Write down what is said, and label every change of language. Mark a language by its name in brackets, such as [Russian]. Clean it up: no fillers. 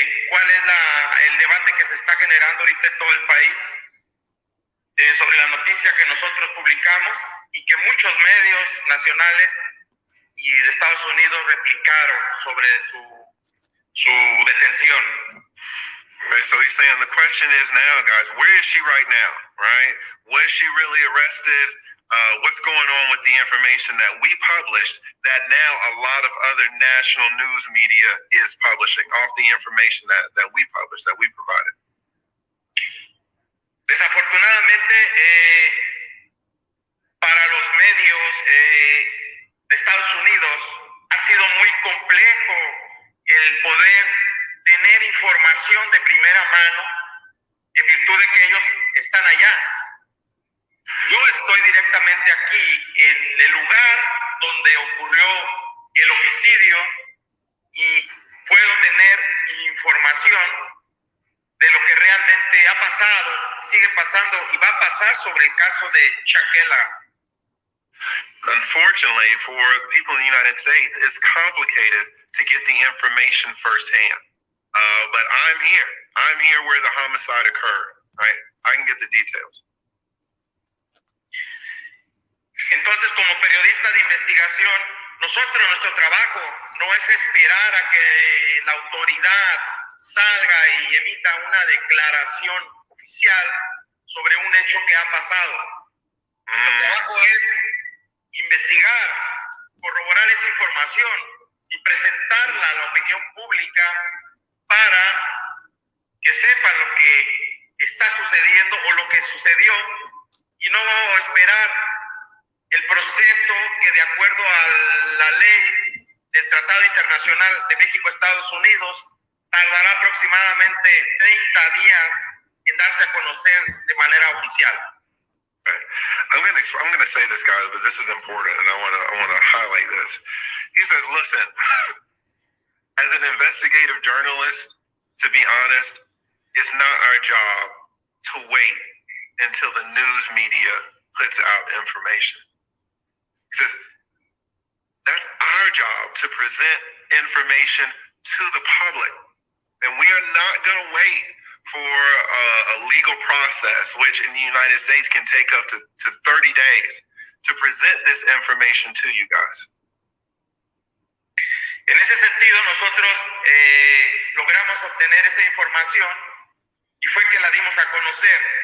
[Spanish] ¿Cuál es el debate que se está generando ahorita en todo el país sobre la noticia que nosotros publicamos y que muchos medios nacionales y de Estados Unidos replicaron sobre su detención? [English] Right, so he's saying the question is now, guys, where is she right now, right? Was she really arrested? What's going on with the information that we published that now a lot of other national news media is publishing off the information that we published, that we provided? [Spanish] Desafortunadamente, para los medios de Estados Unidos ha sido muy complejo el poder tener información de primera mano en virtud de que ellos están allá. Yo estoy directamente aquí en el lugar donde ocurrió el homicidio y puedo tener información de lo que realmente ha pasado, sigue pasando y va a pasar sobre el caso de Shanquella. [English] Unfortunately, for people in the United States, it's complicated to get the information firsthand. But I'm here. I'm here where the homicide occurred, right? I can get the details. [Spanish] Entonces, como periodista de investigación, nuestro trabajo no es esperar a que la autoridad salga y emita una declaración oficial sobre un hecho que ha pasado. Nuestro trabajo es investigar, corroborar esa información y presentarla a la opinión pública para que sepan lo que está sucediendo o lo que sucedió y no esperar el proceso que, de acuerdo a la ley del Tratado Internacional de México-Estados Unidos, tardará aproximadamente 30 días en darse a conocer de manera oficial. [English] Okay. I'm going to say this, guys, but this is important, and I want to highlight this. He says, listen, as an investigative journalist, to be honest, it's not our job to wait until the news media puts out information. He says, that's our job to present information to the public. And we are not going to wait for a legal process, which in the United States can take up to 30 days to present this information to you guys. [Spanish] En ese sentido, nosotros logramos obtener esa información y fue que la dimos a conocer.